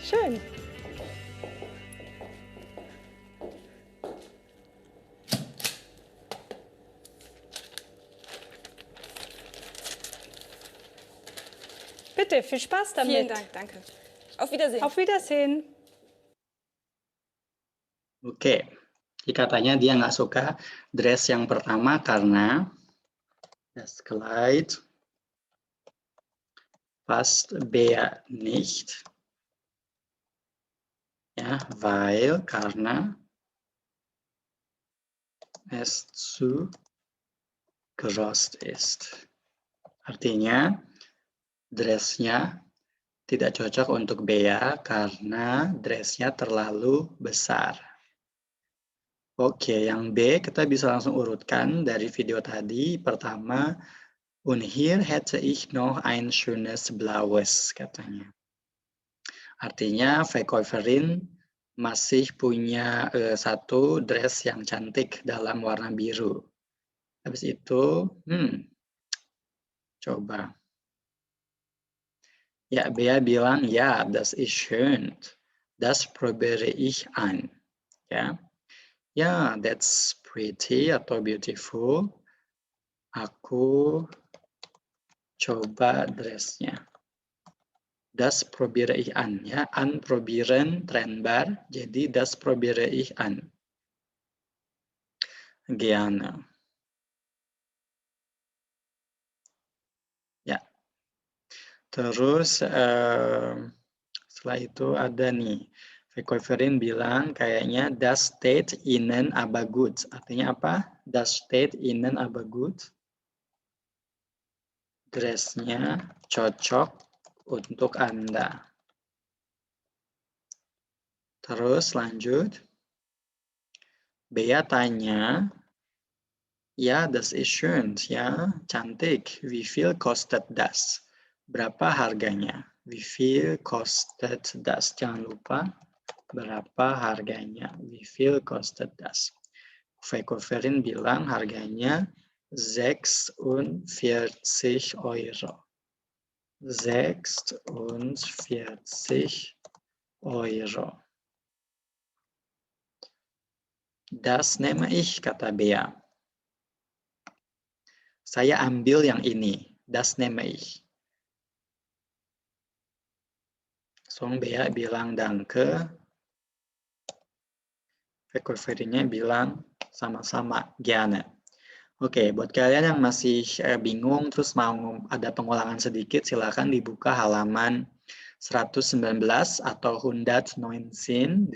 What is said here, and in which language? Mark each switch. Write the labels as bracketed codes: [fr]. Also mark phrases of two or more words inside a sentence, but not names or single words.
[de] Schön. Bitte, viel Spaß damit. Vielen Dank, danke. Auf Wiedersehen. Auf Wiedersehen. [id] Oke, jadi katanya dia nggak suka dress yang pertama karena [de] das Kleid passt Bea nicht. Ja, weil, karena es zu groß ist. [id] Artinya, dressnya tidak cocok untuk Bea karena dressnya terlalu besar. Oke, yang B kita bisa langsung urutkan dari video tadi. Pertama, [de] und hier hätte ich noch ein schönes blaues, [id] katanya. Artinya, Verkäuferin masih punya satu dress yang cantik dalam warna biru. Habis itu, coba. Ya, Bea bilang, [de] ja, das ist schön. Das probiere ich an. [id] Ya. Ya, [en] that's pretty atau beautiful. [id] Aku coba dressnya. [de] Das probiere ich an. [id] Ya, [de] an probieren trennbar. [id] Jadi [de] das probiere ich an. Gerne. [id] Ya. Terus setelah itu ada nih. Verkäuferin bilang kayaknya [de] das steht Ihnen aber gut. [id] Artinya apa? [de] Das steht Ihnen aber gut. [id] Dressnya cocok untuk Anda. Terus lanjut. Bea tanya, [de] ja, das ist schön, [id] ya, cantik. [de] Wie viel kostet das? [id] Berapa harganya? [de] Wie viel kostet das? [id] Jangan lupa. Berapa harganya? [de] Wie viel kostet das? [id] Verkäuferin bilang harganya 46 €. €46. [de] Das nehme ich, [id] kata Bea. Saya ambil yang ini. [de] Das nehme ich. [id] Langsung Bea bilang danke. Recovery-nya bilang sama-sama, gerne. Oke, buat kalian yang masih bingung terus mau ada pengulangan sedikit, silakan dibuka halaman 119 atau 119.